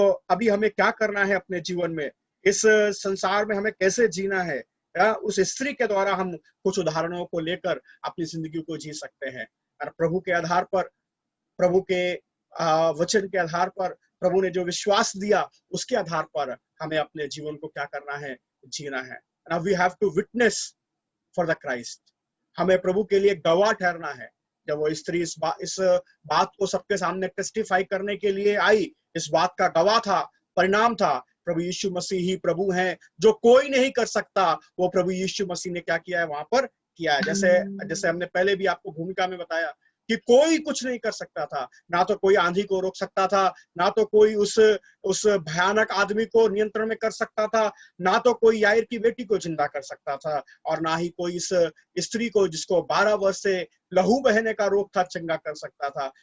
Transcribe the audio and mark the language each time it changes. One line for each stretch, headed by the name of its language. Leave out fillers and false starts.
Hindi: अभी हमें क्या करना है अपने जीवन में, इस संसार में हमें कैसे जीना है? उस स्त्री के द्वारा हम कुछ उदाहरणों को लेकर अपनी जिंदगी को जी सकते हैं। और प्रभु के आधार पर, प्रभु के वचन के आधार पर, प्रभु ने जो विश्वास दिया उसके आधार पर हमें अपने जीवन को क्या करना है? जीना है।
English: Now we have to witness for the Christ।
Hindi: हमें प्रभु के लिए गवाह ठहरना है। जब वो स्त्री इस बात को सबके सामने टेस्टिफाई करने के लिए आई, इस बात का गवाह था, परिणाम था प्रभु यीशु मसीह ही प्रभु हैं, जो कोई नहीं कर सकता, वो प्रभु यीशु मसीह ने क्या किया है? वहां पर किया है। जैसे हमने पहले भी आपको भूमिका में बताया कि कोई कुछ नहीं कर सकता था, ना तो कोई आंधी को रोक सकता था, ना तो कोई उस भयानक आदमी को नियंत्रण में कर सकता था, ना तो कोई याईर की बेटी को जिंदा कर सकता था, और ना ही कोई इस स्त्री को जिसको 12 वर्ष से लहू बहने का रोग था चंगा कर सकता था।